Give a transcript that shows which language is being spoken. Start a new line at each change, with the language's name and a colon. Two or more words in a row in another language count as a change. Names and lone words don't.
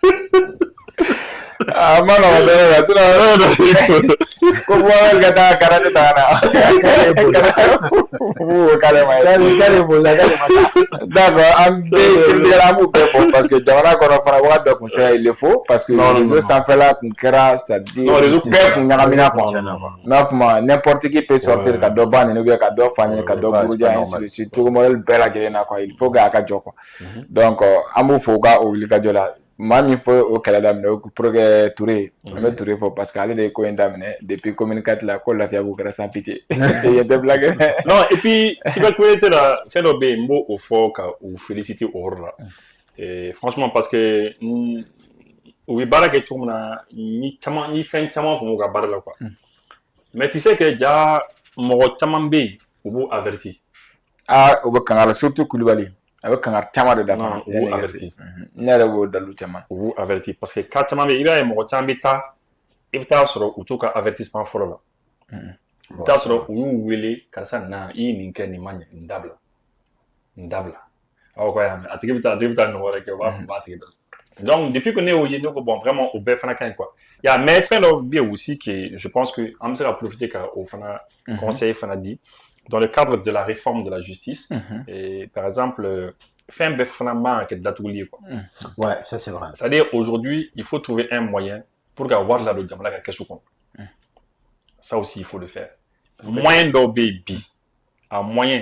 Bambara: ma nɔgɔ dɛ la sinon ko bɔ ka taa karate ta na d'accord an bɛ critique an b'u bɛɛ fɔ
French: parce que
Bambara: jamana kɔnɔ fana wagati dɔ kun sera
French: il le faut parce que réseau
Bambara: sanfɛla kun kɛra
French: c'est à dire
Bambara: bɛɛ kun ɲagamina quoi n'a fɔ ma
French: n'importe qui peut sortir
Bambara: ka dɔ ba nin
French: ou bien
Bambara: ka dɔ fa nin ka dɔ buruja
French: ainsi de suite
Bambara: cogo modèle bɛɛ lajɛlen na quoi
French: il faut que
Bambara: a ka jɔ quoi donc an b'u fɔ u ka o wulikajɔ la maa min fɔ o kɛlɛ daminɛ
French: pour que
Bambara: Touré an bɛ Touré fɔ
French: parce que
Bambara: ale de ye ko in daminɛ
French: depuis commune
Bambara: 4 la ko lafiya b'u kɛra
French: sans pitié
Bambara: il tɛ blague
French: non et puis cybercriminalité
Bambara: la fɛn dɔ bɛ yen n b'o o fɔ ka u féliciter o yɔrɔ la
French: et franchement parce que
Bambara: u bɛ baara kɛ cogo min na n ye fɛn caman faamu u ka baara la quoi
French: mais tu sais que
Bambara: ja mɔgɔ caman bɛ yen u b'u averti u bɛ kangara surtout Kulibali a bɛ kangari caman de dafa u b'u averti ne yɛrɛ b'o dalu caman u b'u averti
French: parce que cas
Bambara: caman bɛ yen i b'a ye mɔgɔ caman bɛ taa i bɛ taa sɔrɔ u t'u ka avertissement fɔlɔ la i bɛ taa sɔrɔ u y'u wele karisa na i ye nin kɛ nin ma ɲɛ nin dabila aw ka y'a mɛn a tigi bɛ taa nin wɛrɛ kɛ u b'a fɔ b'a tigi dɔn
French: donc depuis que
Bambara: ne y'o ye ne ko
French: bon vraiment
Bambara: o bɛɛ fana ka ɲi quoi ya mais fɛn dɔ bɛ yen
French: aussi que je pense que
Bambara: an bɛ se ka profiter ka o fana conseil fana di
French: dans le cadre de la réforme de la justice, et par exemple, faire un beffrement avec d'atelier. Ouais, ça c'est vrai. C'est-à-dire, aujourd'hui, il faut trouver un moyen pour avoir la loi à quelque chose. Ça aussi, il faut le faire. Moyen d'obéir. Un moyen.